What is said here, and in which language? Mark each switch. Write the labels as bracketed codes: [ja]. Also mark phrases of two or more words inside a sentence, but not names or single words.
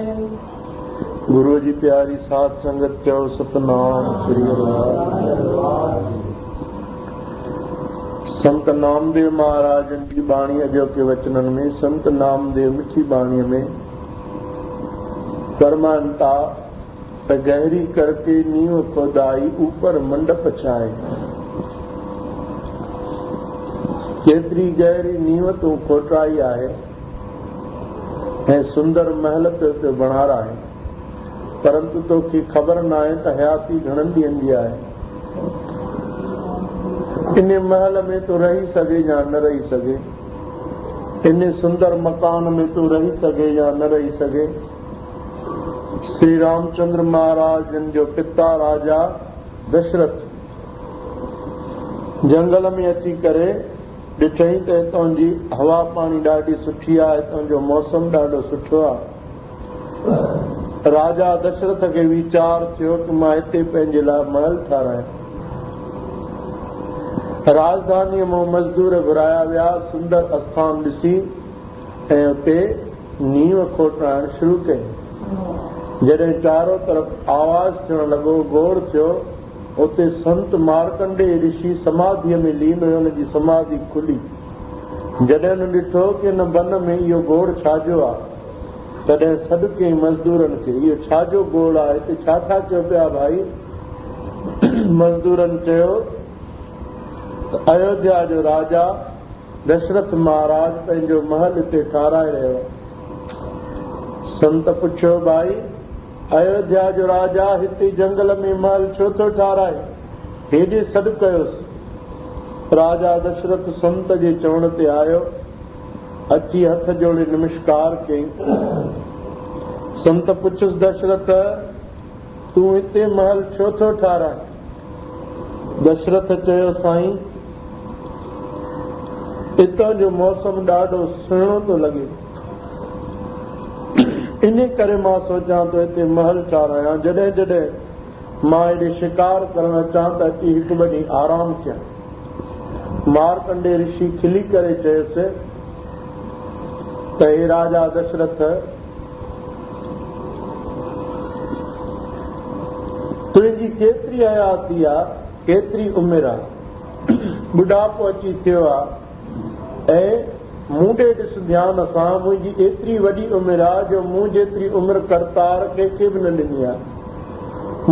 [hi] गुरु जी प्यारी साध संगत क्यों सतनाम श्री संत नामदेव महाराज की बाणी अजो के वचनन में संत नामदेव मिठी बाणी में परमानता गहरी करके नींव खोदाई ऊपर मंडप छाए [sd] केतरी गहरी नींव तू खोटाई आहे ऐं सुंदर महल [hi] पे बना रहा है [sd] परंतु तो की खबर ना है तो हयाती घणनि ॾींहंनि जी आहे इन महल में तो रही सके या न रही सके इन सुंदर मकान में तो रही सके या न रही सके श्री रामचंद्र महाराज जिन जो पिता राजा दशरथ जंगल में अची करे ॾिठई त हितां जी हवा पाणी ॾाढी सुठी आहे हितां जो मौसम ॾाढो सुठो आहे राजा दशरथ खे वीचार थियो कि मां हिते पंहिंजे लाइ महल ठारायां राजधानीअ मां मज़दूर घुराया विया सुंदर आस्थान ॾिसी ऐं उते नींव खोटाइण शुरू कई जॾहिं चारों तरफ़ आवाज़ थियण लॻो गोड़ थियो उते संत मार्कंडे ऋषि समाधीअ में लीन हुयो हुनजी समाधि खुली जॾहिं हुन ॾिठो कि हिन बन में इहो गोड़ छाजो आहे तॾहिं सॾु कयईं मज़दूरनि खे इहो छाजो गोड़ आहे हिते छा था चओ पिया भाई मज़दूरनि चयो त अयोध्या जो राजा दशरथ महाराज पंहिंजो महल हिते ठाराए रहियो संत पुछियो भाई अयोध्या जो राजा हिते जंगल में महल छो थो ठाराए, हेॾे सॾु कयोसि। राजा दशरथ संत जे चवण ते आयो, अची हथ जोड़े नमस्कार कयईं। संत पुछियुसि, दशरथ तूं हिते महल छो थो ठाराए? दशरथ चयो, साईं हितां जो मौसम ॾाढो सुहिणो थो लॻे, इन करे मां सोचां थो हिते महल ठारायां। जॾहिं जॾहिं मां हेॾे शिकार करणु अचां त अची हिकु ॿ ॾींहं आराम कयां। मारकंडे ऋषि खिली करे चयुसि त हे राजा दशरथ, तुंहिंजी केतिरी हयाती आहे, केतिरी उमिरि आहे? बुढ़ापो अची थियो आहे ऐं मूं ॾे ॾिस ध्यान सां, मुंहिंजी एतिरी वॾी उमिरि आहे जो मूं जेतिरी उमिरि करतार कंहिंखे बि न ॾिनी आहे।